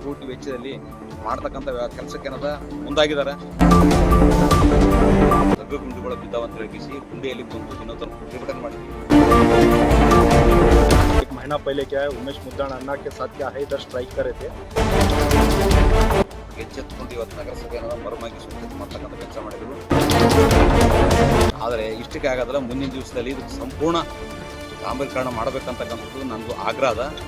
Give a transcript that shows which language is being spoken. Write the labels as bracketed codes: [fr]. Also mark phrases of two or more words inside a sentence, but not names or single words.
[kn] ವೆಚ್ಚದಲ್ಲಿ ಮಾಡ್ತಕ್ಕಂಥ ಕೆಲಸಕ್ಕೆ ಏನದ ಮುಂದಾಗಿದ್ದಾರೆ. ತಗ್ಗು ಗುಂಡಿಗಳು ಬಿದ್ದಾವ ಅಂತ ಹೇಳಿಸಿ ಗುಂಡಿಯಲ್ಲಿ ಕುಂತು ದಿನೋತ್ತರ ಪ್ರತಿಭಟನೆ ಮಾಡಿದ್ವಿ. [hi] एक महीना पहले क्या है उमेश मुद्दाण अन्ना के साथ क्या है इधर स्ट्राइक करे थे. [kn] ಎಚ್ಚೆತ್ತುಕೊಂಡು ಇವತ್ತು ನಗರಸಭೆ ಮರಮಾಗಿ ಸ್ವಚ್ಛತೆ ಮಾಡ್ತಕ್ಕಂಥ ಕೆಲಸ ಮಾಡಿದ್ರು. ಆದರೆ ಇಷ್ಟಕ್ಕೆ ಆಗೋದಿಲ್ಲ, ಮುಂದಿನ ದಿವಸದಲ್ಲಿ ಇದಕ್ಕೆ ಸಂಪೂರ್ಣ ಡಾಂಬರೀಕರಣ ಮಾಡಬೇಕಂತಕ್ಕಂಥದ್ದು ನನಗೂ ಆಗ್ರಹ ಅದ.